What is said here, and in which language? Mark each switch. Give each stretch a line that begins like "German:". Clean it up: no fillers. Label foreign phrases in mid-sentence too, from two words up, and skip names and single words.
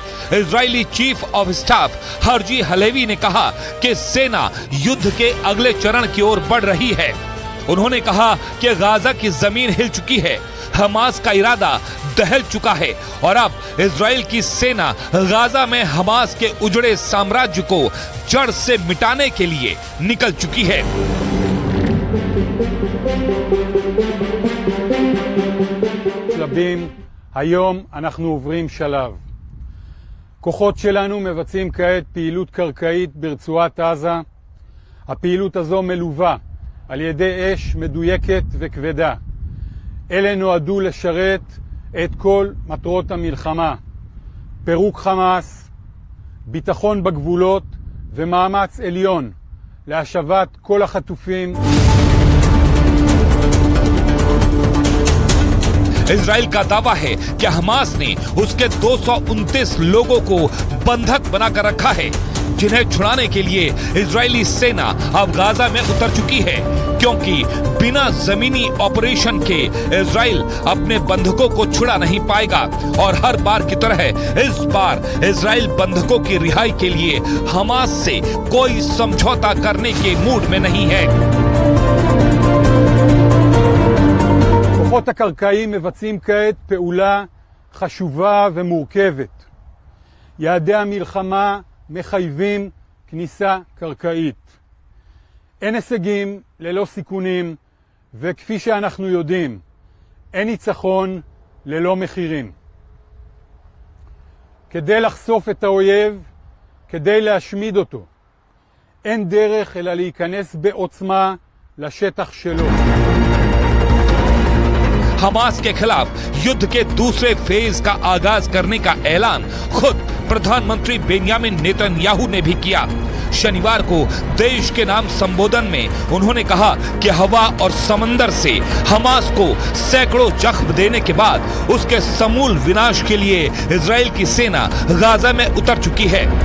Hindi: इजरायली चीफ ऑफ स्टाफ हर्जी हलेवी ने कहा कि सेना युद्ध के अगले चरण की ओर बढ़ रही है। उन्होंने कहा कि गाजा की जमीन हिल चुकी है, हमास का इरादा दहल चुका है और अब इजराइल की सेना गाजा में हमास के उजड़े साम्राज्य को जड़ से मिटाने के लिए निकल चुकी है।
Hebrew: שלבים, היום אנחנו עוברים שלב. כוחות שלנו מבצעים כעת פעילות קרקעית ברצועת עזה. הפעילות הזו מלווה על ידי אש מדויקת וכבדה. אלה נועדו לשרת את כל מטרות המלחמה. פירוק חמאס, ביטחון בגבולות ומאמץ עליון להשבת כל החטופים.
Hindi: इजराइल का दावा है कि हमास ने उसके 229 लोगों को बंधक बनाकर रखा है, जिन्हें छुड़ाने के लिए इजरायली सेना अब गाजा में उतर चुकी है, क्योंकि बिना जमीनी ऑपरेशन के इजराइल अपने बंधकों को छुड़ा नहीं पाएगा और हर बार की तरह इस बार इजराइल बंधकों की रिहाई के लिए हमास से कोई समझौता करने के मूड में नहीं है।
Hebrew: כוחות הקרקעיים מבצעים כעת פעולה חשובה ומורכבת. יעדי המלחמה מחייבים כניסה קרקעית. אין הישגים ללא סיכונים, וכפי שאנחנו יודעים, אין ניצחון ללא מחירים. כדי לחשוף את האויב, כדי להשמיד אותו, אין דרך אלא להיכנס בעוצמה לשטח שלו.
Hindi: हमास के खिलाफ युद्ध के दूसरे फेज का आगाज करने का ऐलान खुद प्रधानमंत्री बेंयामिन नेतन्याहू ने भी किया। शनिवार को देश के नाम संबोधन में उन्होंने कहा कि हवा और समंदर से हमास को सैकड़ों जख्म देने के बाद उसके समूल विनाश के लिए इजराइल की सेना गाजा में उतर चुकी है।